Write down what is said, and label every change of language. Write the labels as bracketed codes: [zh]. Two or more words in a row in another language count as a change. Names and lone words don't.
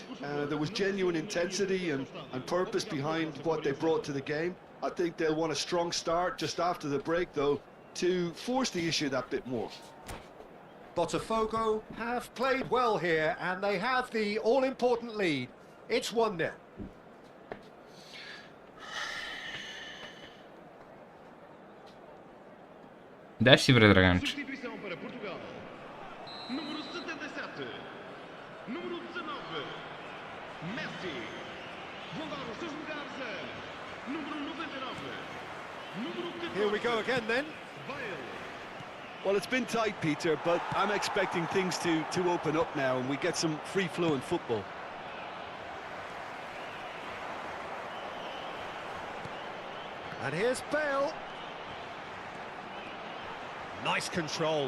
[en] There was genuine intensity and purpose behind what they brought to the game. I think they'll want a strong start just after the break, though, to force the issue that bit more. Botafogo have played well here, and they have the all-important lead. It's 1-0. [sr] Daj si bre, Draganče. [pt] Substituição para Portugal. Número 77. Número 19. Messi. Vão dar os seus lugares a número 99. Número 14. [en] Here we go again then. Bale. Well, it's been tight, Peter, but I'm expecting things to open up now and we get some free-flowing football. And here's Bale. Nice control.